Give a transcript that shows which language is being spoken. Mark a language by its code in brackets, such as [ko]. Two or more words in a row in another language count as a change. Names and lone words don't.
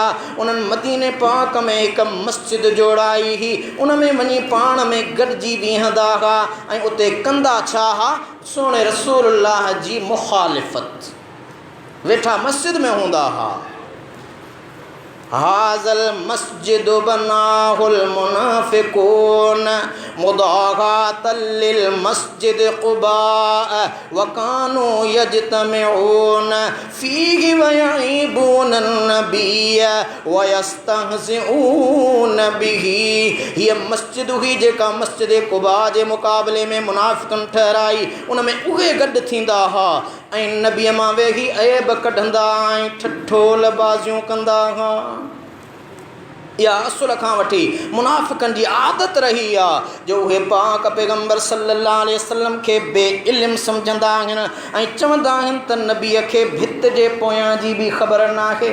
[sd] उन्हनि मदीने पाक में हिकु मस्जिद जोड़ाई हुई, उन में वञी पाण में गॾिजी बीहंदा हुआ ऐं उते कंदा छा हा, सोणे रसूलुल्लाह जी मुख़ालिफ़त। वेठा मस्जिद में हूंदा हुआ, [ar] هذا المسجد بناه المنافقون مضاهاة للمسجد قباء و كانوا يجتمعون فيه و يعيبون النبي و يستهزئون به. [sd] ये मस्जिद हुई जेका मस्जिद क़ुबा जे मुक़ाबले में मुनाफ़िकन ठहराई, उन में उहे गॾु थींदा हा ऐं नबीअ मां वेही ऐब कढंदा ऐं ठठोल बाज़ियूं कंदा हा। या असुल खां वठी मुनाफ़िकन जी आदत रही आहे जो उहे पाक पैगंबर [ar] صلى الله عليه وسلم [sd] खे बेइल्म सम्झंदा आहिनि ऐं चवंदा आहिनि त नबीअ खे भित जे पोयां जी बि ख़बर नाहे।